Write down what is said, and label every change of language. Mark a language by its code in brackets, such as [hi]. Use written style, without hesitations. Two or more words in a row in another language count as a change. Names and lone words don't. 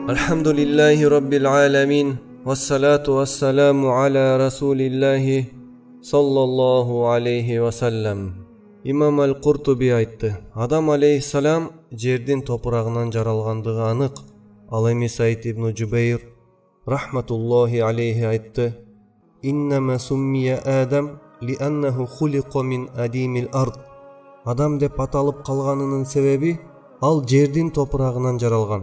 [ar] الحمد لله رب العالمين. والصلاة والسلام على رسول الله صلى الله عليه وسلم. [ky] İmam el-Qurtubi aytты. Адам aleyhissalam жердин топурагынан жаралгандыгы анык. Ал эми Саид ибн Жубейр рахматуллахи алейхи айтты. [ar] إنما سمي آدم لأنه خلق من أديم الأرض. [ky] Адам деп аталып калганынын себеби ал жердин топурагынан жаралган.